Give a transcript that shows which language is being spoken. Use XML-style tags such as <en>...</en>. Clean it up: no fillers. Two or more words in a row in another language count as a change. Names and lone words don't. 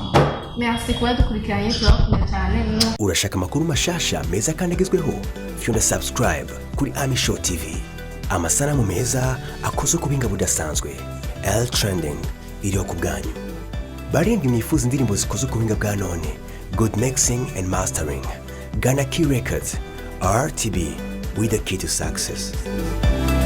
<rn>merci kuba dukurikiranye turabakunda cyane. Urashaka amakuru mashasha meza kandi agezweho? Fyunda subscribe kuri Ami Show TV. Amasanamu meza akoze ku binga budasanzwe. L Trending iriho ku bwanyu. Barindwi mwifuza indirimbo zikoze ku binga bwa none.</rn> <en>Good mixing and mastering. Ghana Key Records. RTB with the key to success.</en>